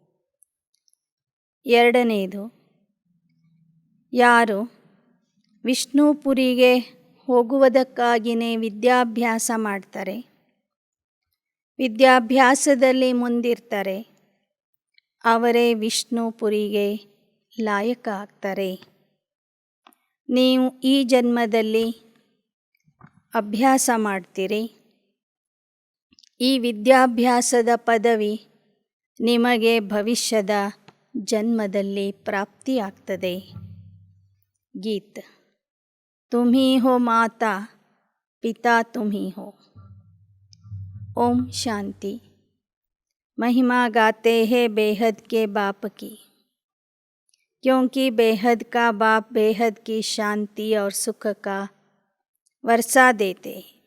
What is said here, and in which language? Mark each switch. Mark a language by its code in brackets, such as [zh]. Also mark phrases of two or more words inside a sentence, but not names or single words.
[kn] ಎರಡನೇದು, ಯಾರು ವಿಷ್ಣುಪುರಿಗೆ ಹೋಗುವುದಕ್ಕಾಗಿಯೇ ವಿದ್ಯಾಭ್ಯಾಸ ಮಾಡ್ತಾರೆ, ವಿದ್ಯಾಭ್ಯಾಸದಲ್ಲಿ ಮುಂದಿರ್ತಾರೆ, ಅವರೇ ವಿಷ್ಣುಪುರಿಗೆ ಲಾಯಕ ಆಗ್ತಾರೆ. ನೀವು ಈ ಜನ್ಮದಲ್ಲಿ ಅಭ್ಯಾಸ ಮಾಡ್ತೀರಿ, ಈ ವಿದ್ಯಾಭ್ಯಾಸದ ಪದವಿ ನಿಮಗೆ ಭವಿಷ್ಯದ ಜನ್ಮದಲ್ಲಿ ಪ್ರಾಪ್ತಿಯಾಗ್ತದೆ. [hi] गीत: तुम ही हो माता पिता तुम ही हो. ओम शांति. महिमा गाते हैं बेहद के बाप की, क्योंकि बेहद का बाप बेहद की शांति और सुख का वर्षा देते.